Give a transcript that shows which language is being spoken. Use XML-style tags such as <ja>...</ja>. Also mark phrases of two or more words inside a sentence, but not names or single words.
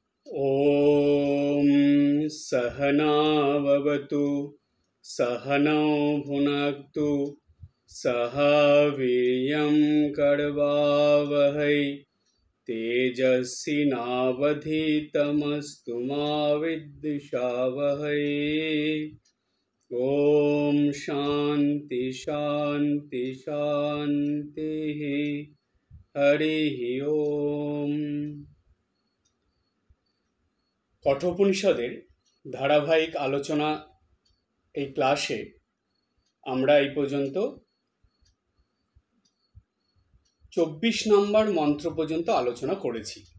<sa>ॐ सहनाववतु सहनौ भुनक्तु सह वीर्यं करवावहै तेजस्विनावधीतमस्तु मा विद्विषावहै। ॐ शान्ति शान्ति शान्तिः। हरिः ओम।</sa> <bn>কঠোপনিষদের ধারাবাহিক আলোচনা এই ক্লাসে আমরা এই পর্যন্ত 24 নম্বর মন্ত্র পর্যন্ত আলোচনা করেছি।</bn>